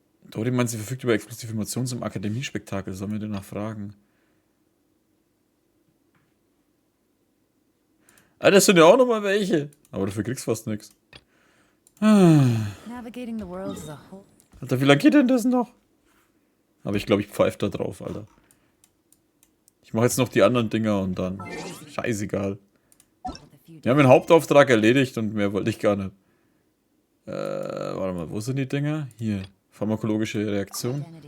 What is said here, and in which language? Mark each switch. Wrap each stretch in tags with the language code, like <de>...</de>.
<de>Dori meint, sie verfügt über exklusive Informationen zum Akademiespektakel. Sollen wir danach fragen? Ah, das sind ja auch nochmal welche. Aber dafür kriegst du fast nichts.</de> <en>Navigating the world as a whole.</en> <de>Alter, wie lange geht denn das noch? Aber ich glaube, ich pfeife da drauf, Alter. Ich mache jetzt noch die anderen Dinger und dann. Scheißegal. Wir haben den Hauptauftrag erledigt und mehr wollte ich gar nicht. Warte mal, wo sind die Dinger? Hier. Pharmakologische Reaktion.</de>